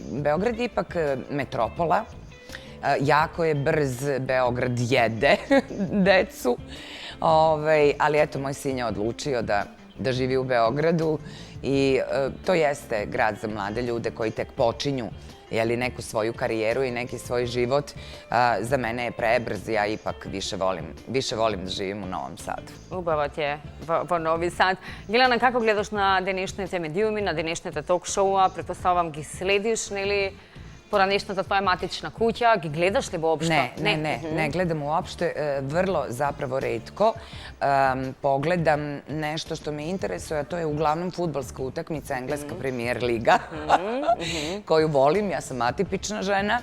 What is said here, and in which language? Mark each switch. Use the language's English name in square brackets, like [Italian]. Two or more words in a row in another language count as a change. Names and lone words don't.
[Serbian] Beograd je ipak metropola, jako je brz, Beograd jede decu, ali eto, moj sin je odlučio da živi u Beogradu i to jeste grad za mlade ljude koji tek počinju neku svoju karijeru i neki svoj život. Za mene je prebrz, ja ipak više volim da živim u Novom Sadu. [Macedonian] Убавот je во Нови Сад. Милана, како гледаш на денешните медиуми, на денешните ток-шоуа? Претпоставам ги следиш, нели? Poranešната твоја матична куќа, ги гледаш ли уопште? [Serbian] Ne gledam uopšte, vrlo zapravo retko. Pogledam nešto što me interesuje, a to je uglavnom fudbalska utakmica, engleska premier liga, koju volim, ja sam atipična žena.